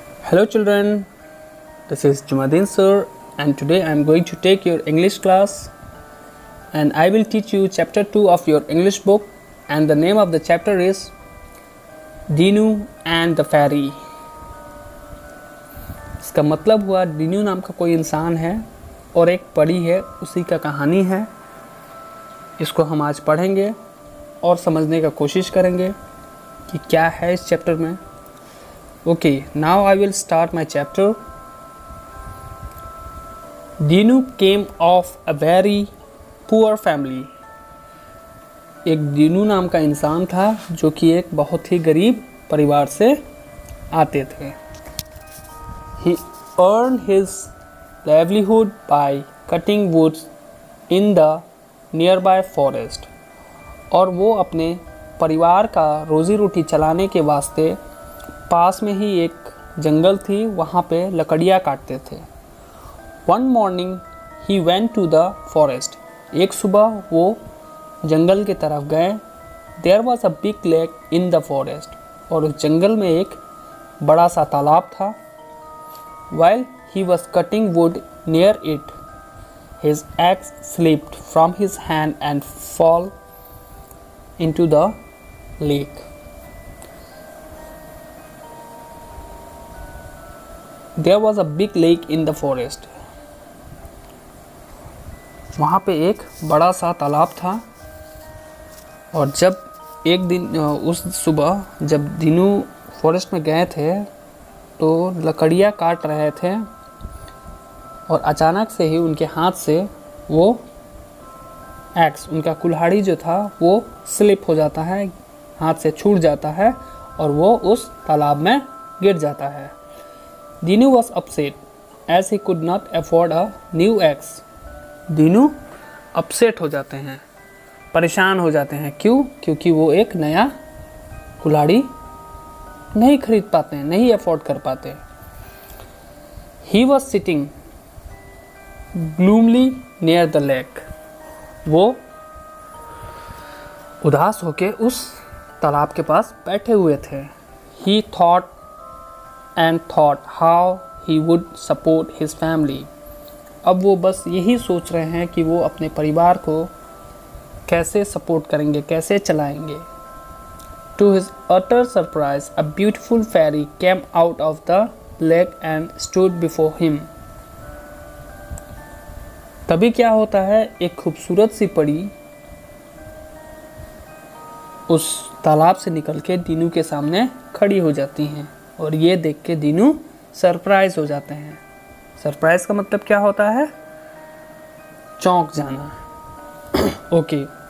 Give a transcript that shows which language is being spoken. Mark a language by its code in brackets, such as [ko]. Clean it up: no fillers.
[en] Hello children, this is Jumadin sir and today I am going to take your English class and I will teach you chapter 2 of your English book and the name of the chapter is Dinu and the Fairy। [hi] इसका मतलब हुआ दीनू नाम का कोई इंसान है और एक परी है, उसी का कहानी है। इसको हम आज पढ़ेंगे और समझने का कोशिश करेंगे कि क्या है इस चैप्टर में। [en] Okay, now I will start my chapter. Dinu came of a very poor family. [hi] एक दीनू नाम का इंसान था जो कि एक बहुत ही गरीब परिवार से आते थे। [en] He earned his livelihood by cutting woods in the nearby forest. [hi] और वो अपने परिवार का रोजी रोटी चलाने के वास्ते पास में ही एक जंगल थी, वहाँ पे लकड़ियाँ काटते थे। [en] One morning he went to the forest. [hi] एक सुबह वो जंगल की तरफ गए। [en] There was a big lake in the forest. [hi] और उस जंगल में एक बड़ा सा तालाब था। [en] While he was cutting wood near it, his axe slipped from his hand and fell into the lake. There was a big lake in the forest. [hi] वहाँ पे एक बड़ा सा तालाब था और जब एक दिन उस सुबह जब दीनू फॉरेस्ट में गए थे तो लकड़ियाँ काट रहे थे और अचानक से ही उनके हाथ से वो एक्स, उनका कुल्हाड़ी जो था वो स्लिप हो जाता है, हाथ से छूट जाता है और वो उस तालाब में गिर जाता है। [en] Dinu was upset as he could not afford a new axe. [hi] Dinu upset हो जाते हैं, परेशान हो जाते हैं। क्यों? क्योंकि वो एक नया कुल्हाड़ी नहीं खरीद पाते हैं, नहीं अफोर्ड कर पाते। [en] He was sitting gloomily near the lake. [hi] वो उदास होके उस तालाब के पास बैठे हुए थे। [en] He thought and thought how he would support his family. [hi] अब वो बस यही सोच रहे हैं कि वो अपने परिवार को कैसे सपोर्ट करेंगे, कैसे चलाएंगे। [en] To his utter surprise, a beautiful fairy came out of the lake and stood before him. [hi] तभी क्या होता है, एक खूबसूरत सी परी उस तालाब से निकल के दीनू के सामने खड़ी हो जाती हैं और ये देख के दीनू सरप्राइज हो जाते हैं। सरप्राइज का मतलब क्या होता है? चौंक जाना। ओके।